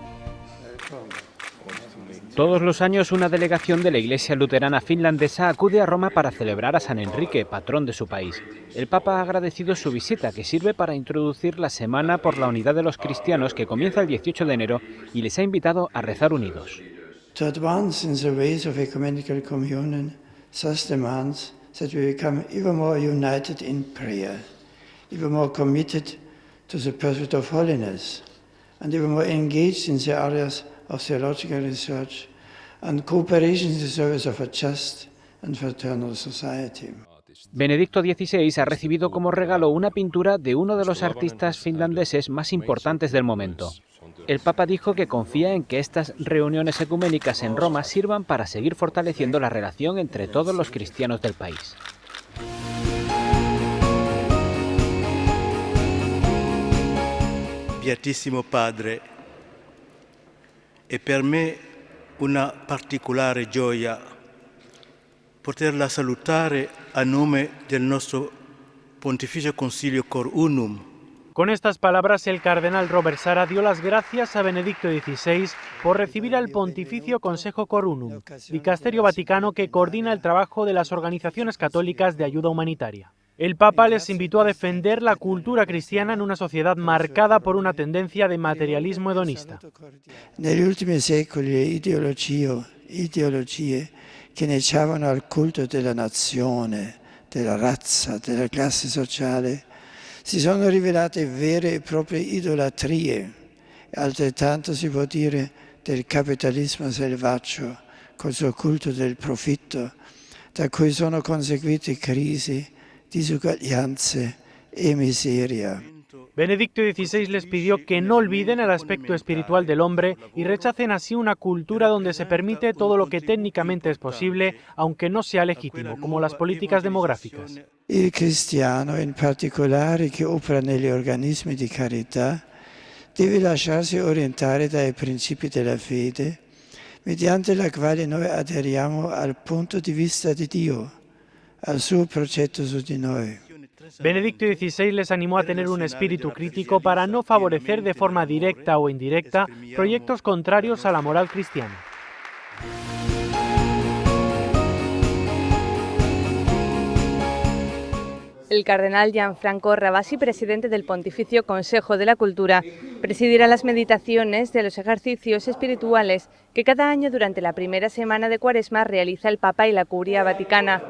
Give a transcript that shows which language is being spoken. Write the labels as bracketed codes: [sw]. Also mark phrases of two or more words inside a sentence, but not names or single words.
[es] Todos los años una delegación de la Iglesia Luterana Finlandesa acude a Roma para celebrar a San Enrique, patrón de su país. El Papa ha agradecido su visita, que sirve para introducir la Semana por la Unidad de los Cristianos, que comienza el 18 de enero, y les ha invitado a rezar unidos. [en] To advance in the ways of ecumenical communion thus demands that we become ever more united in prayer, ever more committed to the pursuit of holiness, and ever more engaged in the areas of theological research and cooperation in the service of a just and fraternal society. [es] Benedicto XVI ha recibido como regalo una pintura de uno de los artistas finlandeses más importantes del momento. El Papa dijo que confía en que estas reuniones ecuménicas en Roma sirvan para seguir fortaleciendo la relación entre todos los cristianos del país. [it] Beatissimo Padre, è per me una particolare gioia poterla salutare a nome del nostro Pontificio Concilio Cor Unum. [es] Con estas palabras, el cardenal Robert Sara dio las gracias a Benedicto XVI por recibir al Pontificio Consejo Cor Unum, dicasterio vaticano que coordina el trabajo de las organizaciones católicas de ayuda humanitaria. El Papa les invitó a defender la cultura cristiana en una sociedad marcada por una tendencia de materialismo hedonista. [it] Negli ultimi secoli ideologie che inneggiavano al culto della nazione, della razza, della classe sociale, si sono rivelate vere e proprie idolatrie. Altrettanto si può dire del capitalismo selvaggio, col suo culto del profitto, da cui sono conseguite crisi, disuguaglianze e miseria. [es] Benedicto XVI les pidió que no olviden el aspecto espiritual del hombre y rechacen así una cultura donde se permite todo lo que técnicamente es posible, aunque no sea legítimo, como las políticas demográficas. [it] Il cristiano, in particolare che opera negli organismi di carità, deve lasciarsi orientare dai principi della fede, mediante la quale noi aderiamo al punto di vista di Dio, al suo progetto su di noi. [es] Benedicto XVI les animó a tener un espíritu crítico para no favorecer de forma directa o indirecta proyectos contrarios a la moral cristiana. El cardenal Gianfranco Ravasi, presidente del Pontificio Consejo de la Cultura, presidirá las meditaciones de los ejercicios espirituales que cada año durante la primera semana de Cuaresma realiza el Papa y la Curia Vaticana.